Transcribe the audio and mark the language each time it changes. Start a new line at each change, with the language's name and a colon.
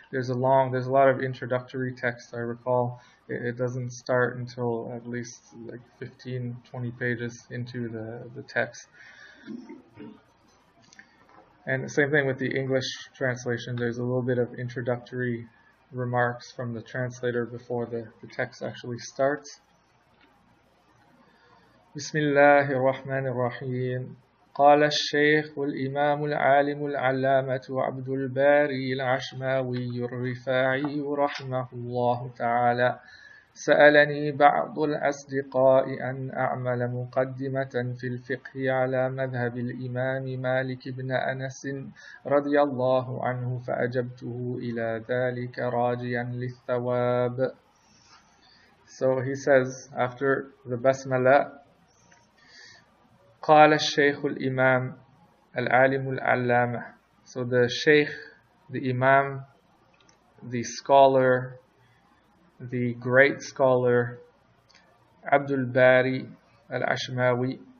English: There's a lot of introductory text. I recall it doesn't start until at least like 15-20 pages into the text. And the same thing with the English translation. There's a little bit of introductory remarks from the translator before the text actually starts. Bismillahir Rahmanir Rahim.
Arabic: قال الشيخ الإمام العالم العلامة عبد الباري العشماوي الرفاعي رحمه الله تعالى سألني بعض الأصدقاء أن أعمل مقدمة في الفقه على مذهب الإمام مالك بن أنس رضي الله عنه فأجبته إلى ذلك راجيا للثواب.
English: So he says after the Basmala,
Arabic: قال الشيخ الإمام العالم العلامة.
English: So the Shaykh, the Imam, the scholar, the great scholar Abdul Bari al-Ashmaawi.